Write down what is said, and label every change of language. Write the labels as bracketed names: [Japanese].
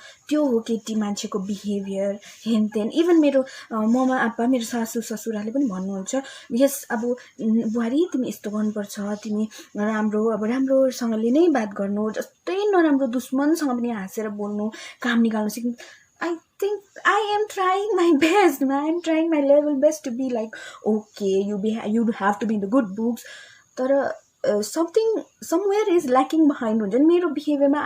[Nepali] त्यो हो केटी मान्छेको बिहेभियर हेनतेन। इभन मेरो ममा आप्पा, मेरो सासू ससुराले पनि भन्नुहुन्छ, यस अब बुहारी तिमी यस्तो गर्नुपर्छ, तिमी राम्रोसँगले नै बात गर्नु, जस्तै नराम्रो दुश्मनसँग पनि हाँसेर बोल्नु, काम निकाल्नु सिक्नु। [English] I think I am trying my best. I am trying my level best to be like, okay, you have to be in the good books. [Nepali] तर somewhere is lacking behind हुन्छ नि मेरो बिहेभियरमा।